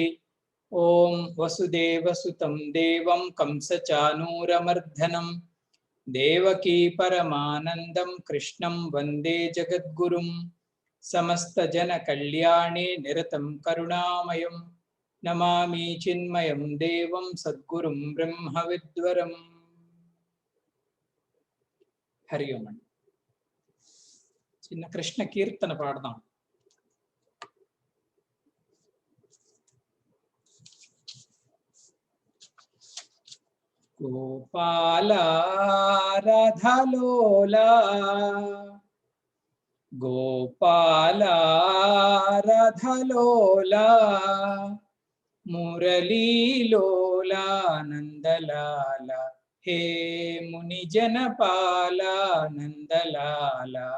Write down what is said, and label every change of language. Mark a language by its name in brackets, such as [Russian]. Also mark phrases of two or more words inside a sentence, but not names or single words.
[Sanskrit] ओम वसुदेवसुतं देवं कंसचानूरमर्दनं देवकी परमानन्दं कृष्णं वन्दे जगद्गुरुं समस्त जन कल्याणे निरतं करुणामयं नमामि चिन्मयं देवं सद्गुरुं ब्रह्मविद्वरम्। हरि ओम। [Telugu] చిన్న కృష్ణ కీర్తన పాడదాం. [Sanskrit] గోపాల రాధలోలా గోపాల రాధలోలా మురళీలోలా నందలాల హే ముని జనపాల నందలాల